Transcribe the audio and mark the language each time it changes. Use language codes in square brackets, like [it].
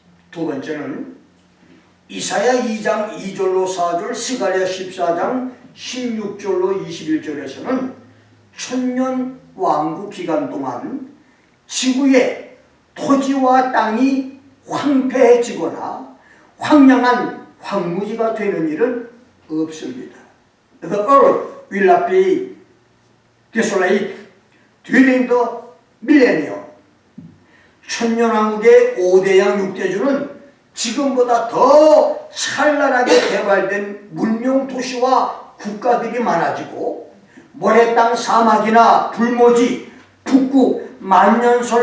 [ko] 두 번째는 이사야 2장 2절로 4절, 스가랴 14장 16절로 21절에서는 천년 왕국 기간 동안 지구의 토지와 땅이 황폐해지거나 황량한 황무지가 되는 일은 없습니다. [en] The earth will not be desolate during the millennium. [ko] 천년왕국의 5대양 6대주는 지금보다 더 찬란하게 개발된 문명 도시와 국가들이 많아지고, 모래 땅 사막이나 불모지, 북극 만년